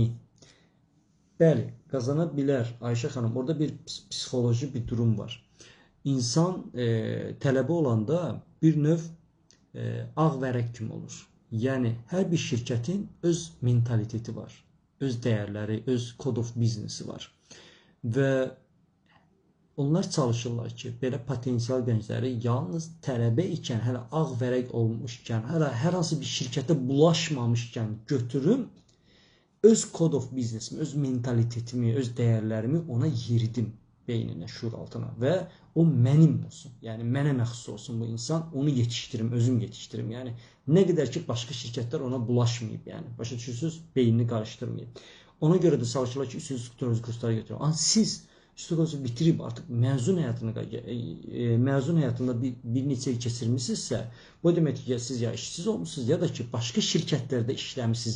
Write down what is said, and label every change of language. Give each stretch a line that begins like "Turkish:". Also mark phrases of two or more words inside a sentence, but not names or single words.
Azerbaijani: Bəli, qazana bilər Ayşə xanım. Orada bir psixoloji bir durum var. İnsan tələbə olanda bir növ ağ vərəq kimi olur. Yəni, hər bir şirkətin öz mentaliteti var, öz dəyərləri, öz
English: code of business-i
Azerbaijani: var. Və onlar çalışırlar ki, belə potensial gəncləri yalnız tələbə ikən, hələ ağ vərəq olmuşkən, hələ hər hansı bir şirkətə bulaşmamışkən götürüm, öz
English: code of business-imi,
Azerbaijani: öz mentalitetimi, öz dəyərlərimi ona yeridim beyninə, şuur altına və o mənim olsun. Yəni, mənə məxsus olsun bu insan, onu yetişdirim, özüm yetişdirim. Yəni, nə qədər ki, başqa şirkətlər ona bulaşmayıb, yəni, başa düşürsünüz, beynini qarışdırmayıb. Ona görə də çalışırlar ki, 3-cü kursları götürün. Amma siz üstü bitirib artıq məzun həyatında bir neçə il keçirmişsinizsə, bu deməkdir ki, siz ya işsiz olmuşsunuz, ya da ki, başqa şirkətlərdə işləmişsiniz.